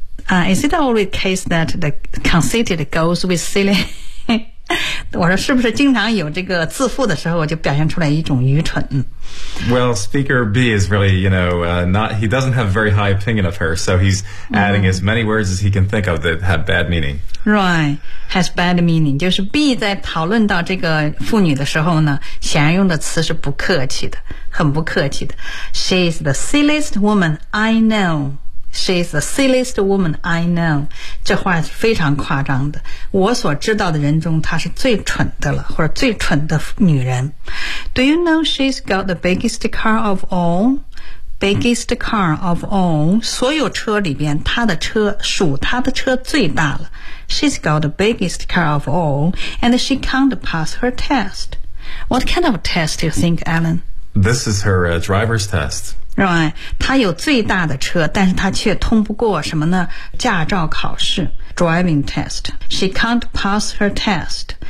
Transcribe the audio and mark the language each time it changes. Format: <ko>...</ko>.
<en>Is it always the case that the conceited goes with silly？</en> <zh>我说是不是经常有这个自负的时候就表现出来一种愚蠢。</zh> <en>Well, speaker B is really, you know, he doesn't have a very high opinion of her, so he's adding as many words as he can think of that have bad meaning. Right, has bad meaning.</en> <zh>就是 B 在讨论到这个妇女的时候呢，显然用的词是不客气的，很不客气的。</zh> <en>She is the silliest woman I know. She's the silliest woman I know.</en> <zh>这话是非常夸张的。我所知道的人中，她是最蠢的了，或者最蠢的女人。</zh> <en>Do you know she's got the biggest car of all? Biggest car of all.</en> <zh>所有车里边，她的车属她的车最大了。</zh> <en>She's got the biggest car of all, and she can't pass her test. What kind of test do you think, Alan? This is her, driver's test. Right,</en> <zh>他有最大的车，但是他却通不过什么呢？驾照考试</zh> <en>，driving test. She can't pass her test.</en>